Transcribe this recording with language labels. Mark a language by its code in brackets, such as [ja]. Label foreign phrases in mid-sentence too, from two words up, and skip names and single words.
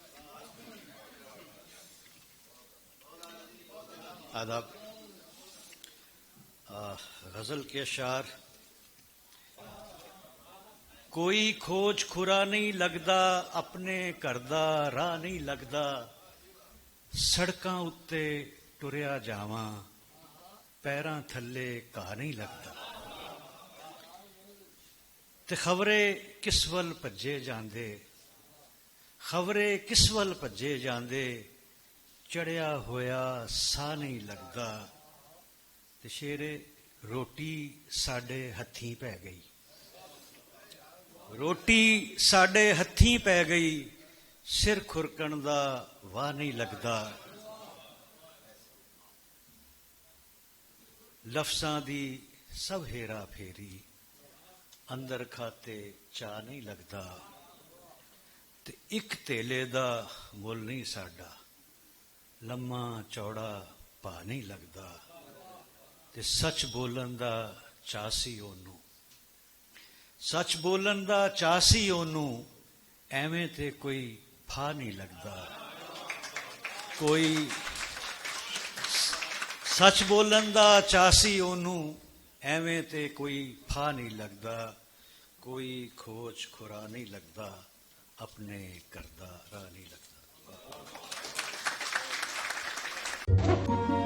[ur] آداب. غزل کے اشعار. [pa] کوئی کھوج کھرا نہیں لگدا، اپنے کردہ راہ نہیں لگدا، سڑکاں اتے ٹریا جاواں، پیراں تھلے کہا نہیں لگدا. تے خبرے کس ول بھجے جاندے، خبرے کس ول بھجے جاندے، چڑھیا ہویا سا نہیں لگدا. تے شیرے روٹی ساڈے ہتھیں پی گئی، روٹی ساڈے ہتھیں پی گئی، سر کھرکن دا واہ نہیں لگدا. لفظاں دی سب ہیرا پھیری، اندر کھاتے چاہ نہیں لگدا. تے ایک تیلے دا مول نہیں ساڈا، لما چوڑا پا نہیں لگدا. تے سچ بولن دا چاسی اونوں، سچ بولن دا چاسی اونوں، ایویں تے کوئی پھا نہیں لگدا. کوئی سچ بولن دا چاسی اونوں، ایویں تے کوئی پھا نہیں لگدا. کوئی کھوج کھرا نہیں لگدا، اپنے کردہ راہ نہیں لگدا.